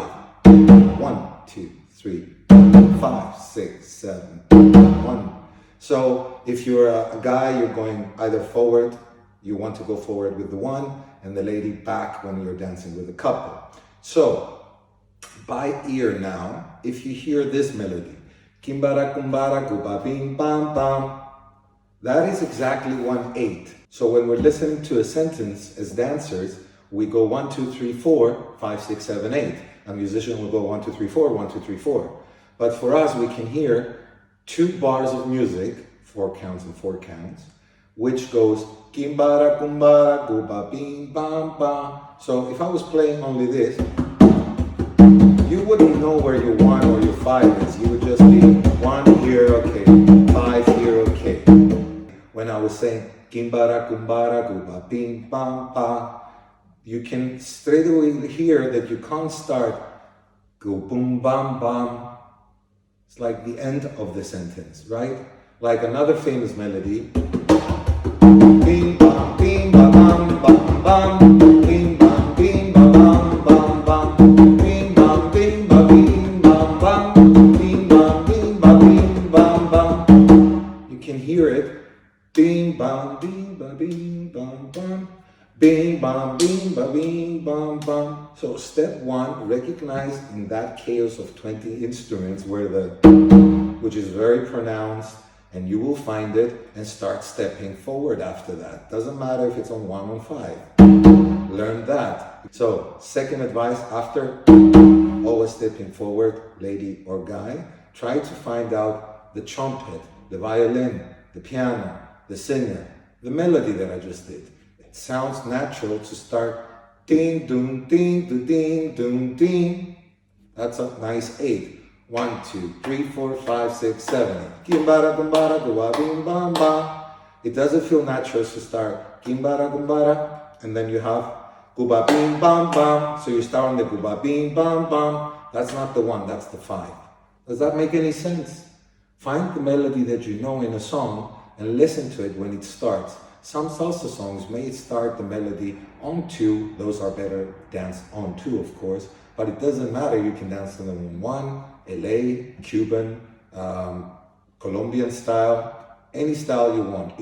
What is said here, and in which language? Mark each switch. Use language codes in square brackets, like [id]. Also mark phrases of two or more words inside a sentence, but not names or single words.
[en] 1, 2, 3, 5, 6, 7, 1. So if you're a guy, you're going either forward, you want to go forward with the 1, and the lady back when you're dancing with a couple. So by ear now, if you hear this melody, Kimbara kumbara kuba bim bam bam, that is exactly 1/8. So when we're listening to a sentence as dancers, we go 1, 2, 3, 4, 5, 6, 7, 8. A musician will go 1, 2, 3, 4, 1, 2, 3, 4. But for us, we can hear 2 bars of music, 4 counts and 4 counts, which goes Kimbara kumbara kuba bim bam bam. So if I was playing only this, you wouldn't know where your 1 or your 5 is. You would just be 1 here, okay, 5 here, okay. When I was saying Kimbara kumbara kuba bim bam ba, you can straight away hear that you can't start go boom bam bam. It's like the end of the sentence, right? Like another famous melody. Bim bam bim ba bam bam bam. Bim bam bim ba bam bam bam. Bim bam bim ba bim bam bam. Bim bam bim ba bim bam bam. You can hear it. Bim bam bim ba bim bam bam. Bing, bam, bing, ba, bing, bam, bam. So step 1, recognize in that chaos of 20 instruments where which is very pronounced, and you will find it and start stepping forward after that. Doesn't matter if it's on 1 or 5. Learn that. So second advice, after always stepping forward, lady or guy, try to find out the trumpet, the violin, the piano, the singer, the melody that I just did. It sounds natural to start ding, doom, ding, do, ding, doom, ding. That's a nice 8. 1, 2, 3, 4, 5, 6, 7, 8. Kimbara, kumbara, kuba, bim, bam, ba. It doesn't feel natural to start gimbara gumbara, and then you have guba bing bam bam. So you start on the guba bing bam bam. That's not the one, that's the 5. Does that make any sense? Find the melody that you know in a song and listen to it when it starts. Some salsa songs may start the melody on 2. Those are better danced on 2, of course, but it doesn't matter. You can dance to them on 1, LA, Cuban, Colombian style, any style you want.